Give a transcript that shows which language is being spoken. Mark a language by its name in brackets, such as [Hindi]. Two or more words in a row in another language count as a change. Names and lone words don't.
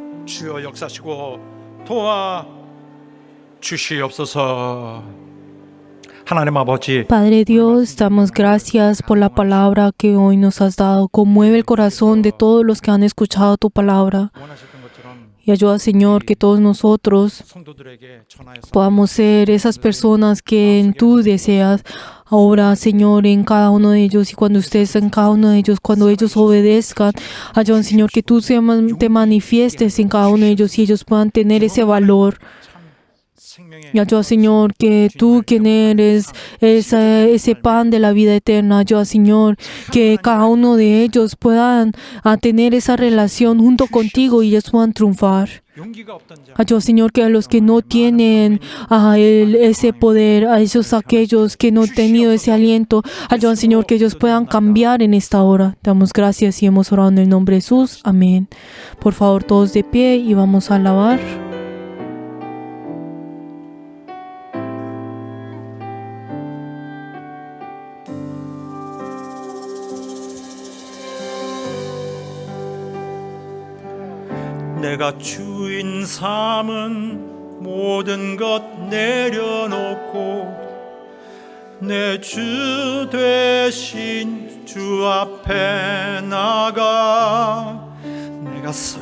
[Korean] 주여 역사시고 도와 주시옵소서. 하나님 아버지, [Spanish] Padre Dios, damos gracias por la palabra que hoy nos has dado. Conmueve el corazón de todos los que han escuchado tu palabra. [Korean] 원하셨던 것처럼 [Spanish] Y ayuda, Señor, que todos nosotros [Korean] 성도들에게 전하여서 [Spanish] podamos ser esas personas que tú deseas. Ahora, Señor, en cada uno de ellos y cuando ustedes en cada uno de ellos, cuando ellos obedezcan, ayuda, Señor, que tú te manifiestes en cada uno de ellos y ellos puedan tener ese valor. Y ayuda, Señor, que tú, quien eres ese pan de la vida eterna, ayuda, Señor, que cada uno de ellos puedan tener esa relación junto contigo y ellos puedan triunfar. [Korean] 용기가 없던 자, [Spanish] Ayuda, Señor, que a los que no tienen ese poder, a esos aquellos que no han tenido ese aliento, ayuda, Señor, que ellos puedan cambiar en esta hora. Damos gracias y hemos orado en el nombre de Jesús. Amén. Por favor, todos de pie y vamos a alabar. [Korean] 내가 주인 삼은 모든 것 내려놓고 내 주 되신 주 앞에 나가 내가